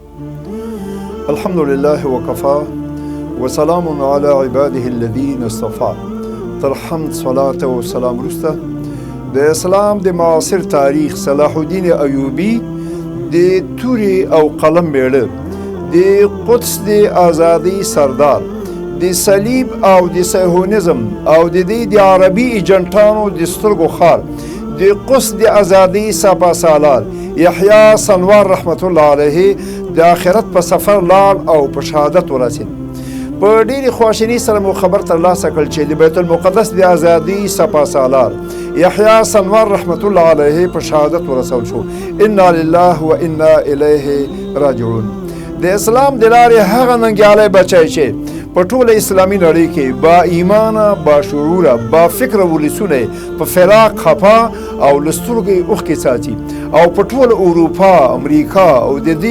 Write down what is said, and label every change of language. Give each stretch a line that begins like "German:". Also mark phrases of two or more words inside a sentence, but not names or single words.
Arabic: الحمد لله وكفى وسلام على عباده الذين اصطفى.
Pashto: تر حمد صلاة و سلام وروسته د اسلام د معاصر تاریخ صلاح الدین ایوبی د توري او قلم میړه د قدس د آزادی سردار د صلیب او د صهیونیزم او د عربي ایجنټانو د سترګو خار د قدس د آزادی سپا سالار یحیی سنوار رحمت الله علیه د آخرت په سفر لاړ او په شهادت ورسید. په ډېرې خواشینۍ سره مو خبر ترلاسه کړ چې د بیت المقدس د آزادي سپا سالار یحیی سنوار رحمت الله علیه په شهادت ورسول شو.
Arabic: انا لله و انا الیه راجعون.
Pashto: د اسلام د لارې هغه ننګیالی بچی چې په ټوله اسلامي نړۍ کې با ایمانه، با شعوره، با فکره ولسونه په فراق خفا او له سترګو اوښکې ساتي او په ټوله اروپا، امریکا او د دې